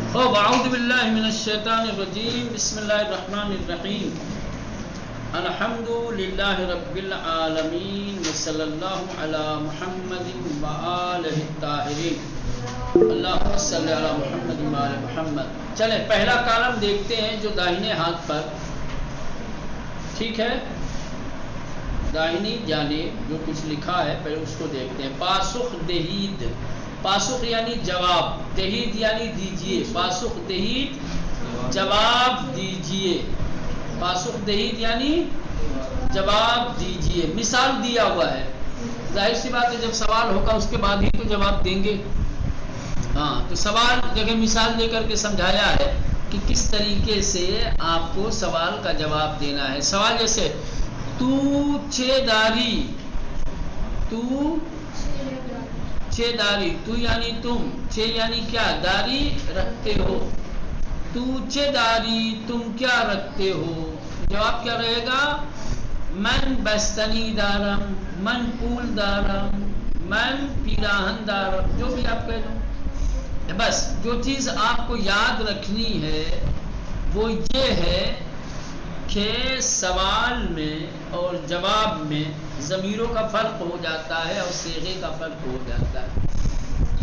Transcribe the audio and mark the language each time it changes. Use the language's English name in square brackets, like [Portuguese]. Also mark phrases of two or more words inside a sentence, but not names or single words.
[Arabic] اعوذ باللہ من الشیطان الرجیم بسم اللہ الرحمن الرحیم الحمد للہ رب العالمین وصلی اللہ علی محمد وآلہ الطاہرین اللہم صلی علی محمد وآل محمد۔ [Urdu] چلیں پہلا کالم دیکھتے ہیں جو داہنے ہاتھ پر، ٹھیک ہے، داہنی جانب جو کچھ لکھا ہے پہلے اس کو دیکھتے ہیں۔ [Persian] پاسخ دہید، [Urdu] پاسخ یعنی جواب، دہید یعنی دیجئے، [Persian] پاسخ دہید [Urdu] جواب دیجئے، [Persian] پاسخ دہید [Urdu] یعنی جواب دیجئے۔ مثال دیا ہوا ہے، ظاہر سی بات ہے جب سوال ہوگا اس کے بعد ہی تو جواب دیں گے، ہاں تو سوال جگہ مثال دے کر کے سمجھایا ہے کہ کس طریقے سے آپ کو سوال کا جواب دینا ہے۔ سوال جیسے [Persian] تو چھ داری، تو چھ داری، [Urdu] تو یعنی تم، چھ یعنی کیا، داری رکھتے ہو، [Persian] تو چھ داری [Urdu] تم کیا رکھتے ہو، جواب کیا رہے گا، [Persian] من بستنی دارم، من پول دارم، من پیراہن دارم، [Urdu] جو بھی آپ کہہ دو۔ بس جو چیز آپ کو یاد رکھنی ہے وہ یہ ہے کہ سوال میں اور جواب میں ضمیروں کا فرق ہو جاتا ہے اور صیغے کا فرق ہو جاتا ہے۔